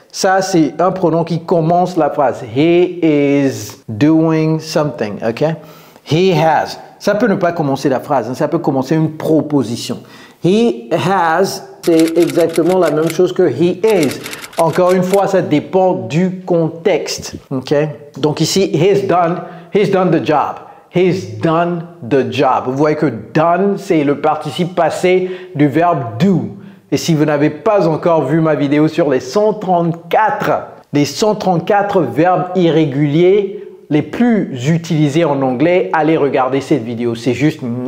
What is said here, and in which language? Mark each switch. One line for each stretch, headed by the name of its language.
French: Ça, c'est un pronom qui commence la phrase.
English: He is doing something.
French: Ok?
English: He has.
French: Ça peut ne pas commencer la phrase. Hein, ça peut commencer une proposition.
English: He has,
French: c'est exactement la même chose que
English: he is.
French: Encore une fois, ça dépend du contexte. Ok? Donc ici,
English: he's done the job. He's done the job.
French: Vous voyez que done, c'est le participe passé du verbe do. Et si vous n'avez pas encore vu ma vidéo sur les 134 verbes irréguliers les plus utilisés en anglais, allez regarder cette vidéo. C'est juste...